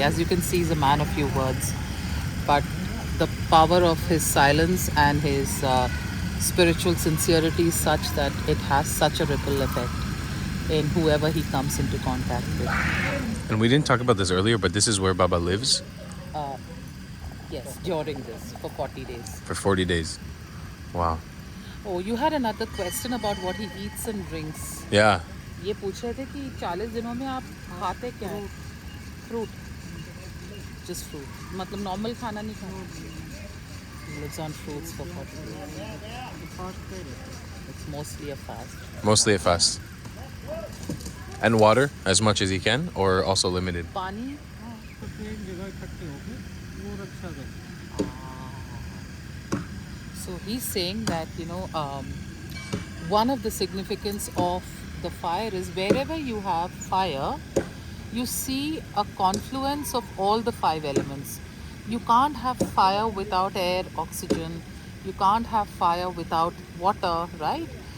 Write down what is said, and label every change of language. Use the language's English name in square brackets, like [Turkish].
[English] As you can see, he's a man of few words. But the power of his silence and his spiritual sincerity is such that it has such a ripple effect in whoever he comes into contact with. And we didn't talk about this earlier, but this is where Baba lives Yes, during this, for 40 days. for 40 days. Wow. Oh, you had another question about what he eats and drinks. Yeah. [Hindi] ये पूछ रहे थे कि 40 दिनों में आप खाते क्या हैं? [English] Fruit. Just fruit. [Hindi] मतलब normal खाना नहीं खाते. [English] He lives on fruits for 40 days. It's mostly a fast. Mostly a fast. And water as much as he can, or also limited? [Hindi] पानी. एक जगह इकट्ठे होके वो रक्षा करते। [English] So he's saying that, you know, one of the significance of the fire is wherever you have fire, you see a confluence of all the 5 elements. You can't have fire without air, oxygen. You can't have fire without water, right?